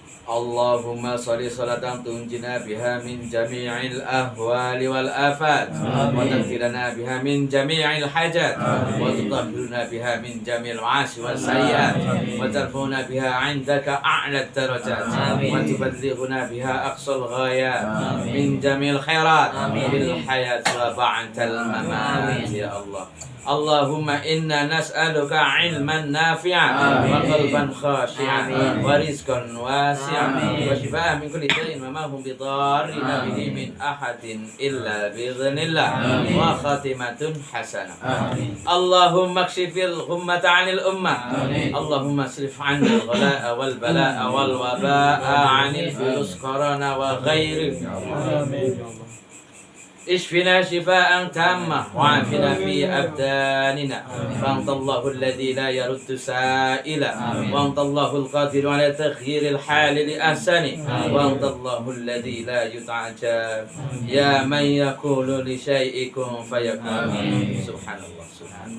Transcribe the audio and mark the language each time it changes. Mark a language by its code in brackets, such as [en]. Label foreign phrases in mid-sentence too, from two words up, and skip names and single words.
[ar] اللهم صل صلاة تنجينا بها من جميع الأهوال والآفات وتغفرنا بها من جميع الحاجات وتطهرنا بها من جميع المعاصي والسيئات وترفعنا بها عندك أعلى الدرجات وتبلغنا بها أقصى الغايات من جميع الخيرات في الحياة وبعد الممات يا الله. اللهم إنا نسألك علما نافعا وقلبا خاشعا ورزقا واسعا وشفاء من كل داء وما هم بضارين به من أحد إلا بإذن الله وخاتمة حسنة. اللهم اكشف الغمة عن الأمة. اللهم اصرف عن الغلاء والبلاء والوباء عن الفيروس كورونا وغيره. اشفنا شفاء تاما وعافنا في أبداننا فأنت الله الذي لا يرد سائلا وأنت الله القادر على تغيير الحال لأحسنه وأنت الله الذي لا يتعجب يا من يقول لشيء كن فيكون سبحان الله سبحان الله.